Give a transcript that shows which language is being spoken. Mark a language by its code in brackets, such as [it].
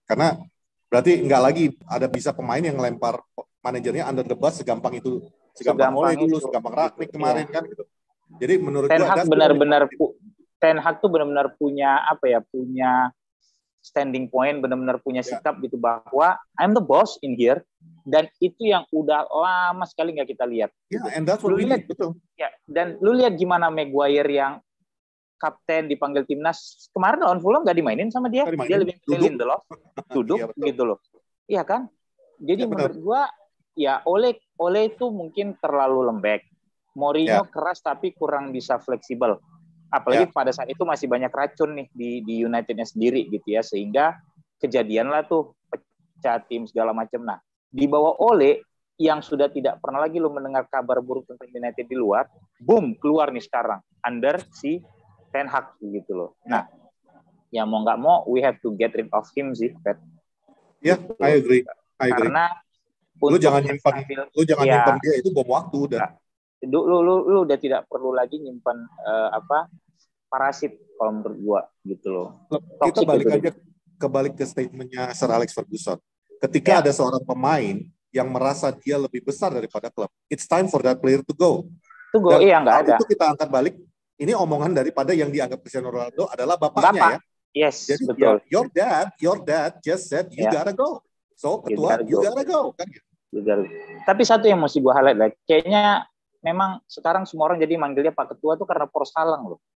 [id] Karena berarti nggak lagi ada bisa pemain yang lempar manajernya [en] under the bus [id] segampang itu, segampang Ole dulu, segampang Rangnick kemarin kan gitu. Jadi menurut Ten Hag benar-benar Ten Hag tuh benar-benar punya punya standing point, benar-benar punya sikap gitu bahwa [en] I'm the boss in here, [id] dan itu yang udah lama sekali nggak kita lihat. [en] And that's what we need, [id] betul. Dan lu lihat gimana Maguire yang kapten dipanggil timnas kemarin lawan Fulham nggak dimainin sama dia, dia lebih pilih Lindelof, duduk gitu loh. Iya kan? Jadi menurut gua Ole itu mungkin terlalu lembek. Mourinho keras tapi kurang bisa fleksibel. Apalagi pada saat itu masih banyak racun nih di Unitednya sendiri gitu ya, sehingga kejadian lah tuh pecah tim segala macam. Nah, di bawah Ole yang sudah tidak pernah lagi lu mendengar kabar buruk tentang United di luar, boom keluar nih sekarang under si Ten Hag gitu loh. Nah, ya mau nggak mau [en] we have to get rid of him [id] sih, Pat. Gitu. [en] I agree. [id] Karena lu jangan nyimpan dia, itu bom waktu udah. Lu udah tidak perlu lagi nyimpan parasit kalau menurut gua gitu loh. Kita balik ke statementnya Sir Alex Ferguson. Ketika ada seorang pemain yang merasa dia lebih besar daripada klub, [en] it's time for that player to go. [id] Nggak ada. Itu kita angkat balik. Ini omongan daripada yang dianggap Cristiano Ronaldo adalah bapaknya ya. [en] Yes, [id] jadi betul. [en] Your dad just said you gotta go. So ketua you gotta go [id] kan gitu. Tapi satu yang mesti gua highlight, kayaknya memang sekarang semua orang jadi manggilnya Pak Ketua tuh karena poros salang loh.